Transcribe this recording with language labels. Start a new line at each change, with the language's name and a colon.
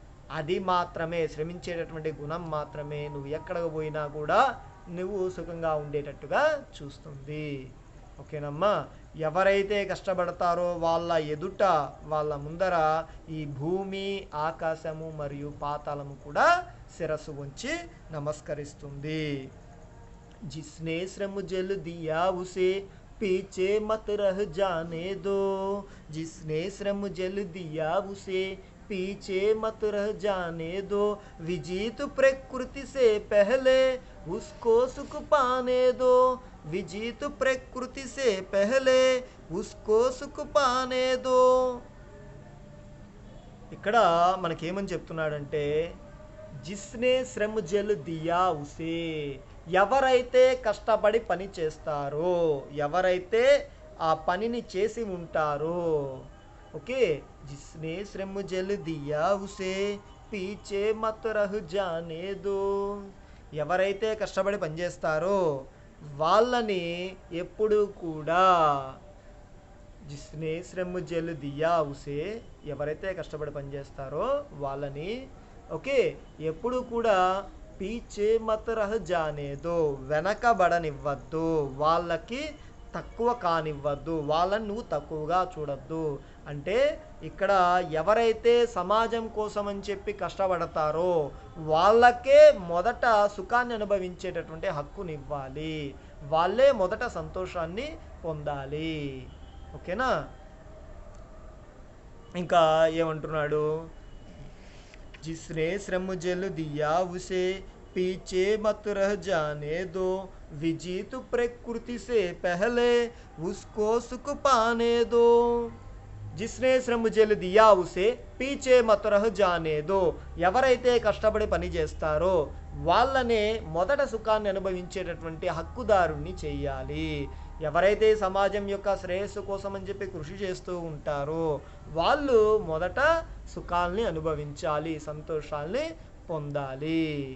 Telugu: అది మాత్రమే, శ్రమించేటటువంటి గుణం మాత్రమే నువ్వు ఎక్కడికి పోయినా కూడా నువ్వు సుఖంగా ఉండేటట్టుగా చూస్తుంది. ఓకేనమ్మా. ఎవరైతే కష్టపడతారో వాళ్ళ ఎదుట, వాళ్ళ ముందర ఈ భూమి, ఆకాశము మరియు పాతాళము కూడా శిరస్సు ఉంచి నమస్కరిస్తుంది.
Hindi: जिसने श्रम जल दिया उसे पीछे मत रह जाने दो, जिसने श्रम जल दिया उसे पीछे मत रह जाने दो, विजीत प्रकृति से पहले उसको सुख पाने दो, विजीत प्रकृति से पहले उसको सुख पाने दो.
Telugu: ఇక్కడ మనకేమని చెప్తున్నాడంటే,
Hindi: జిస్నే శ్రమ జల్ దియా ఉసే,
Telugu: ఎవరైతే కష్టపడి పని చేస్తారో, ఎవరైతే ఆ పనిని చేసి ఉంటారో, ఓకే.
Hindi: జిస్నే శ్రమ జల్ దియా ఉసే పీచే మత్ రహ్ జానే దో.
Telugu: ఎవరైతే కష్టపడి పనిచేస్తారో వాళ్ళని ఎప్పుడు కూడా,
Hindi: జిస్నే శ్రమ జల్ దియా ఉసే,
Telugu: ఎవరైతే కష్టపడి పనిచేస్తారో వాళ్ళని, ఓకే, ఎప్పుడు కూడా
Hindi: పీచే మత్ రహ్ జానే దో,
Telugu: వెనకబడనివ్వద్దు, వాళ్ళకి తక్కువ కానివ్వద్దు, వాళ్ళని నువ్వు తక్కువగా చూడొద్దు. అంటే ఇక్కడ ఎవరైతే సమాజం కోసం అని చెప్పి కష్టపడతారో వాళ్ళకే మొదట సుఖాన్ని అనుభవించేటటువంటి హక్కునివ్వాలి, వాళ్ళే మొదట సంతోషాన్ని పొందాలి. ఓకేనా? ఇంకా ఏమంటున్నాడు,
Hindi: जिसने श्रम जल दिया उसे पीछे मत रह जाने दो, विजित प्रकृति से पहले उसको सुख पाने दो. జిస్నే శ్రమ జల్ దియా ఉసే పీచే మత్ రహ్ జానే దో,
Telugu: ఎవరైతే కష్టపడి పని చేస్తారో వాళ్ళనే మొదట సుఖాన్ని అనుభవించేటటువంటి హక్కుదారుణ్ణి చెయ్యాలి. ఎవరైతే సమాజం యొక్క శ్రేయస్సు కోసం అని చెప్పి కృషి చేస్తూ ఉంటారో వాళ్ళు మొదట సుఖాల్ని అనుభవించాలి, సంతోషాల్ని పొందాలి.